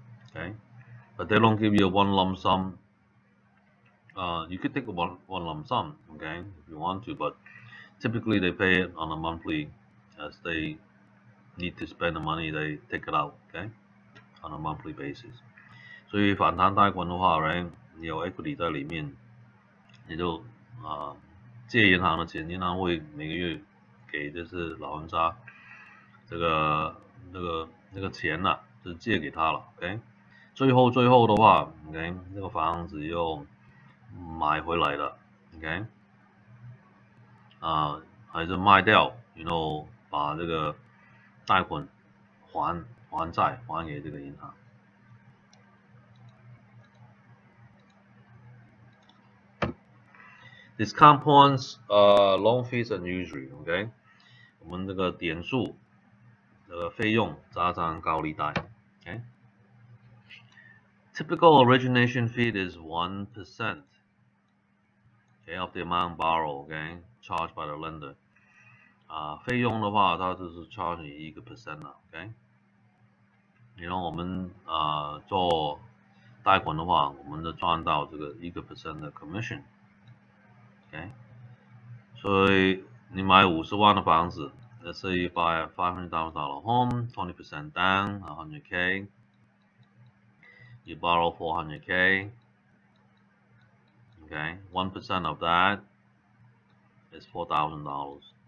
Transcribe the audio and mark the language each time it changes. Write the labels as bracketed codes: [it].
[en] Okay, but they don't give you a one lump sum. You could take a one lump sum, okay, if you want to, but typically they pay it on a monthly, as they need to spend the money, they take it out, okay, on a monthly basis. [zh] 所以反弹贷款的话，right， 你有 equity 在里面，你就借银行的钱，银行会每个月给就是老人家这个那个钱呐，就是借给他了 ，OK。最后的话 ，OK， 那个房子又买回来了 ，OK， 还是卖掉然后把这个贷款还债还给这个银行。 [en] Discount points, loan fees and usury, [zh] OK， 我们这个点数费用加上高利贷 ，OK。 [en] Typical origination fee is 1%, okay, of the amount borrowed, okay, charged by the lender. [zh] 费用的话，它就是 charge 你1% 啦 ，OK。然后我们做贷款的话，我们就赚到这个1% 的 commission，OK。所以你买50万的房子 [en] ，let's say you buy a $500,000 home, 20% down, 100K. You borrow 400K. Okay, 1% of that is $4,000.